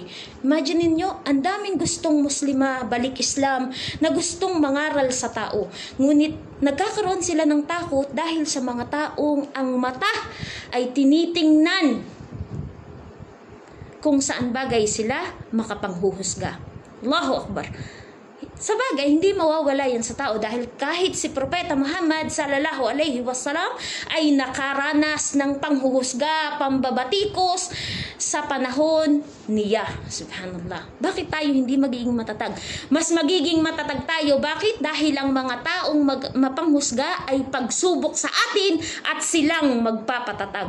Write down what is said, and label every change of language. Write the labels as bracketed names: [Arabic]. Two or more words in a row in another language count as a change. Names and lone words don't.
[Filipino] Imagine niyo, ang daming gustong Muslima balik Islam na gustong mangaral sa tao. Ngunit nagkakaroon sila ng takot dahil sa mga taong ang mata ay tinitingnan kung saan bagay sila makapanghuhusga. [Arabic] Allahu Akbar. [Filipino] Sa bagay, hindi mawawala yan sa tao dahil kahit si Propeta Muhammad [Arabic] sallallahu alaihi wasallam [Filipino] ay nakaranas ng panghuhusga, pambabatikos sa panahon niya. Subhanallah. Bakit tayo hindi magiging matatag? Mas magiging matatag tayo. Bakit? Dahil ang mga taong mapanghusga ay pagsubok sa atin at silang magpapatatag.